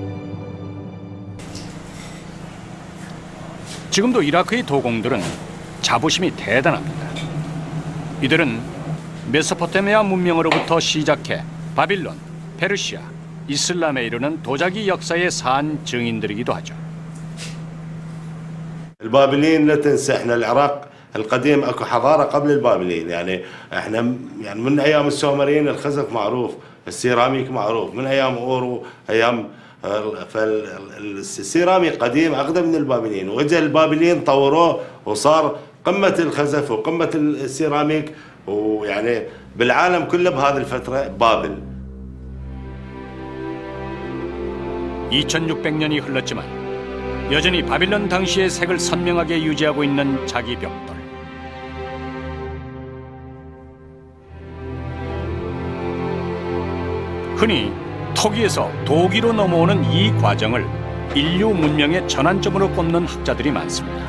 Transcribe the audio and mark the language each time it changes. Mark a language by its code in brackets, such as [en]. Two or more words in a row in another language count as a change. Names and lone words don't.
[ko] 지금도 이라크의 도공들은 자부심이 대단합니다. 이들은 메소포타미아 문명으로부터 시작해 바빌론, 페르시아, 이슬람에 이르는 도자기 역사의 산 증인들이기도 하죠. [ar] البابليين لا تنسى احنا العراق القديم اكو حضاره قبل البابليين يعني احنا يعني من ايام السومريين الخزف معروف السيراميك معروف من ايام اورو ايام فالسيراميك قديم اقدم من البابليين واجا البابليين طوروه وصار قمه الخزف وقمه السيراميك ويعني بالعالم كله بهذه الفتره بابل [ko] 2600년이 흘렀지만 여전히 바빌론 당시의 색을 선명하게 유지하고 있는 자기 벽돌. 흔히 토기에서 도기로 넘어오는 이 과정을 인류 문명의 전환점으로 꼽는 학자들이 많습니다.